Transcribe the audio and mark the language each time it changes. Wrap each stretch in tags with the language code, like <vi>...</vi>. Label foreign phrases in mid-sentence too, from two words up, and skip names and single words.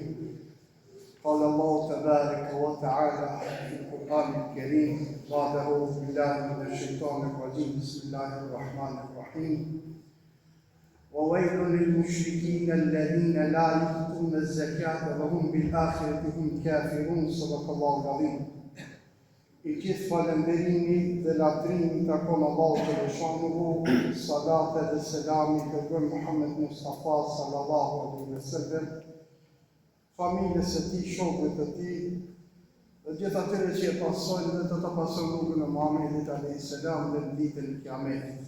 <ar>قال الله تبارك وتعالى في القرآن الكريم بعد أعوذ بالله من الشيطان الرجيم بسم الله الرحمن الرحيم وويل للمشركين الذين لا يؤتون الزكاة وهم بالآخرة هم كافرون. صدق الله العظيم.</ar> <sq>I gjithë falënderimi dhe latrimi takon Allahu të Veçanëruar, salate dhe selami kërkojmë Muhammed Mustafa</sq> <ar>صلى الله عليه وسلم,</ar> <sq>familjes së tij, shokëve të tij, dhe gjithë atyre që e pasojnë dhe të pasojnë rrugën e Muhamedit</sq> <ar>عليه السلام</ar> <sq>në ditën e Kiametit.</sq>